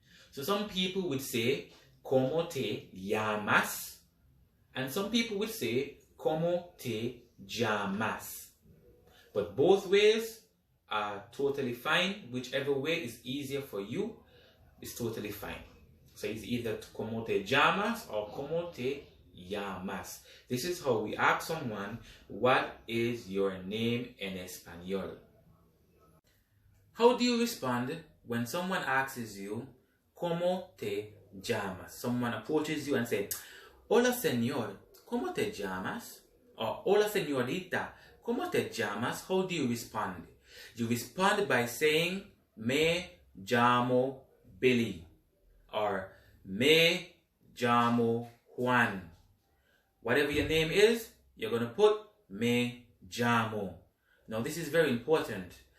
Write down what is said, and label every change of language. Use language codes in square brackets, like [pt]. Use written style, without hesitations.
[en] So some people would say, [es] ¿Cómo te llamas? [en] And some people would say, [es] ¿Cómo te llamas? [en] But both ways are totally fine. Whichever way is easier for you is totally fine. So it's either [es] ¿Cómo te llamas? Or ¿Cómo te llamas? [en] This is how we ask someone, what is your name in Espanol? How do you respond when someone asks you, [es] ¿Cómo te llamas? [en] Someone approaches you and says, [es] Hola señor, ¿cómo te llamas? Or Hola señorita, ¿cómo te llamas? [en] How do you respond? You respond by saying, [es] Me llamo Billy. Or Me llamo Juan. [en] Whatever your name is, you're going to put [es] Me llamo. [en] Now this is very important.